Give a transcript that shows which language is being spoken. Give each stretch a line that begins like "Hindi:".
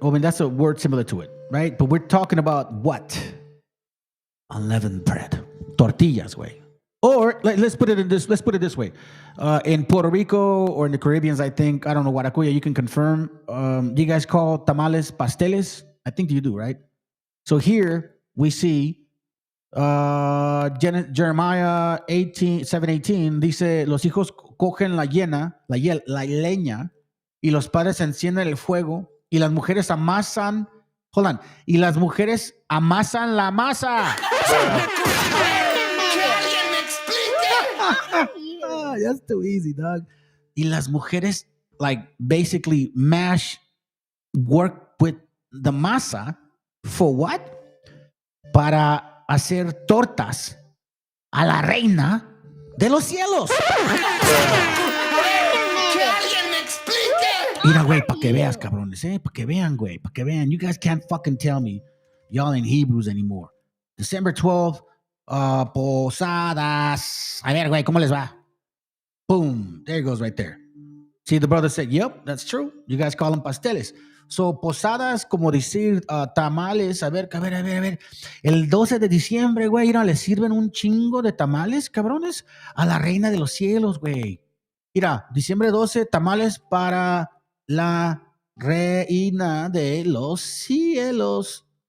English: I mean, that's a word similar to it, right? But we're talking about what? Unleavened bread. Tortillas, way. Or let's put it this way. In Puerto Rico or in the Caribbeans, I think, I don't know, Guaracuya, you can confirm. You guys call tamales pasteles? I think you do, right?
Spanish: So here we see Jeremiah 7:18 dice, los hijos cogen la leña y los padres encienden el fuego y las mujeres amasan, y las mujeres amasan la masa.
English: That's too easy, dog. Y las mujeres basically work with the masa for what?
Spanish: Para hacer tortas a la reina de los cielos. Mira, güey, pa' que veas, cabrones, pa' que vean, güey, pa' que vean. You guys can't fucking tell me y'all ain't Hebrews anymore. December 12th, Posadas. A ver, güey, ¿cómo les va?
English: Boom, there it goes right there. See, the brother said, yep, that's true. You guys call them pasteles.
Spanish: So, posadas, como decir tamales. A ver. El 12 de diciembre, güey, mira, le sirven un chingo de tamales, cabrones, a la reina de los cielos, güey. Mira, diciembre 12, tamales para la reina de los cielos.